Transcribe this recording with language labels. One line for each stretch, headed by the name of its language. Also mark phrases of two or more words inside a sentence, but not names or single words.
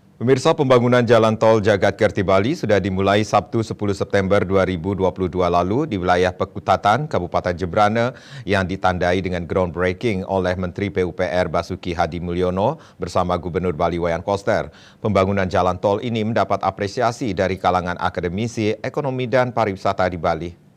Indonesian: Pemirsa, pembangunan jalan tol Jagat-Kerti Bali sudah dimulai Sabtu 10 September 2022 lalu di wilayah Pekutatan, Kabupaten Jembrana yang ditandai dengan groundbreaking oleh Menteri PUPR Basuki Hadi Mulyono bersama Gubernur Bali Wayan Koster. Pembangunan jalan tol ini mendapat apresiasi dari kalangan akademisi, ekonomi dan pariwisata di Bali.